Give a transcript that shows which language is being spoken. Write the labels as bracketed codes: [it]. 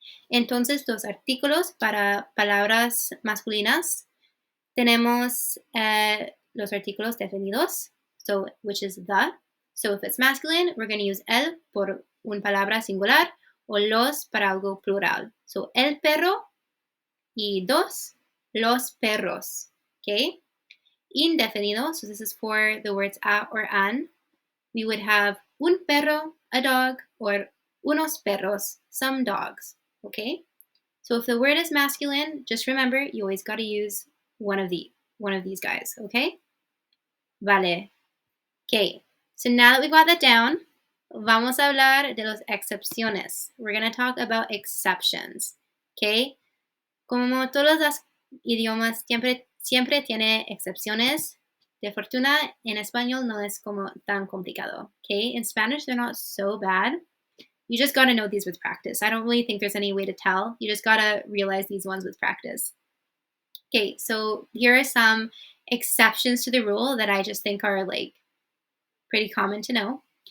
[es] Entonces, los artículos para palabras masculinas tenemos los artículos definidos, [en] so which is the. So if it's masculine, we're going to use [es] el por una palabra singular o los para algo plural. So el perro y dos, los perros. [en] Okay? Indefinido, so this is for the words a or an. We would have un perro, a dog, or unos perros, some dogs. Okay? So if the word is masculine, just remember you always got to use one of these guys. Okay? Vale. Okay. So now that we got that down, [es] vamos a hablar de las excepciones. [en] We're going to talk about exceptions. Okay? [es] Como todos los idiomas siempre tiene excepciones. De fortuna, en español no es como tan complicado. [en] Okay? In Spanish, they're not so bad. You just got to know these with practice. I don't really think there's any way to tell. You just got to realize these ones with practice. Okay, so here are some exceptions to the rule that I just think are like pretty common to know.